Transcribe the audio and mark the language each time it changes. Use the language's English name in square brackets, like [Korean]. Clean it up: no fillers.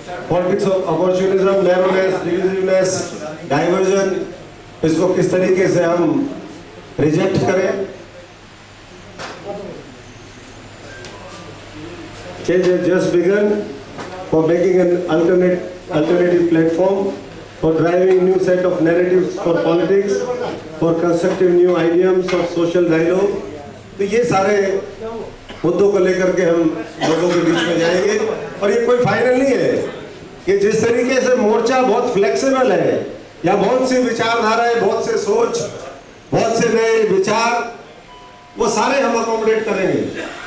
[English] politics of opportunism, narrowness, divisiveness, diversion, [Hindi] इसको किस तरीके से हम रिजेक्ट करें। [English] Change has just begun for making an alternative platform, for driving new set of narratives for politics, for constructive new idioms of social dialogue। [Hindi] तो ये सारे मुद्दों को लेकर के हम लोगों के बीच में जाएंगे और ये कोई फाइनल नहीं है कि जिस तरीके से मोर्चा बहुत फ्लेक्सिबल है, या बहुत सी विचारधाराएं, बहुत से सोच, बहुत से नए विचार, वो सारे हम अकोमोडेट करेंगे।